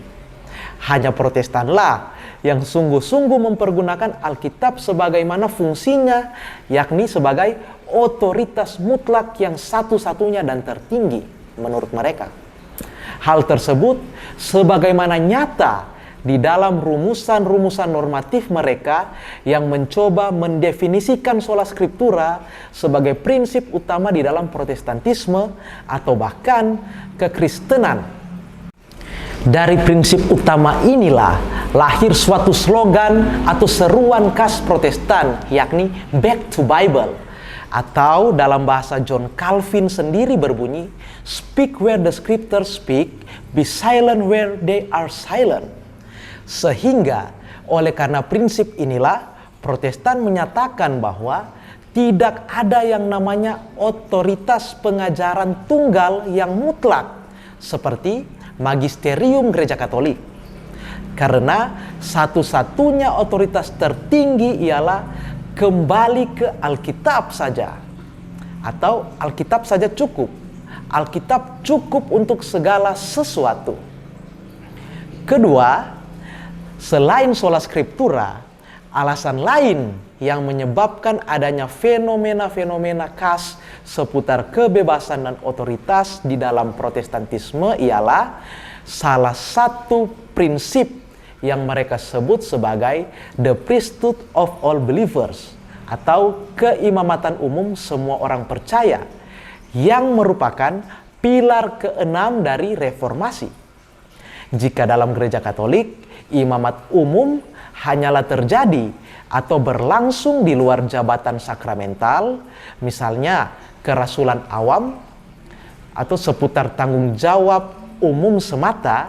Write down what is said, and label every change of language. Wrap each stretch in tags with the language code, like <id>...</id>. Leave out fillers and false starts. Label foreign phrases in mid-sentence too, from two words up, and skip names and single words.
<id>Hanya Protestanlah yang sungguh-sungguh mempergunakan Alkitab sebagaimana fungsinya, yakni sebagai otoritas mutlak yang satu-satunya dan tertinggi menurut mereka. Hal tersebut sebagaimana nyata di dalam rumusan-rumusan normatif mereka yang mencoba mendefinisikan</id> <la>sola scriptura</la> <id>sebagai prinsip utama di dalam Protestantisme atau bahkan kekristenan. Dari prinsip utama inilah lahir suatu slogan atau seruan khas Protestan, yakni</id> <en>Back to Bible,</en> <id>atau dalam bahasa John Calvin sendiri berbunyi,</id> <en>Speak where the scriptures speak, be silent where they are silent.</en> <id>Sehingga oleh karena prinsip inilah Protestan menyatakan bahwa tidak ada yang namanya otoritas pengajaran tunggal yang mutlak seperti magisterium Gereja Katolik. Karena satu-satunya otoritas tertinggi ialah kembali ke Alkitab saja. Atau Alkitab saja cukup. Alkitab cukup untuk segala sesuatu. Kedua, selain</id> <la>sola scriptura,</la> <id>alasan lain yang menyebabkan adanya fenomena-fenomena khas seputar kebebasan dan otoritas di dalam Protestantisme ialah salah satu prinsip yang mereka sebut sebagai</id> <en>the priesthood of all believers</en> <id>atau keimamatan umum semua orang percaya yang merupakan pilar keenam dari reformasi. Jika dalam Gereja Katolik, imamat umum hanyalah terjadi atau berlangsung di luar jabatan sakramental, misalnya kerasulan awam atau seputar tanggung jawab umum semata.</id>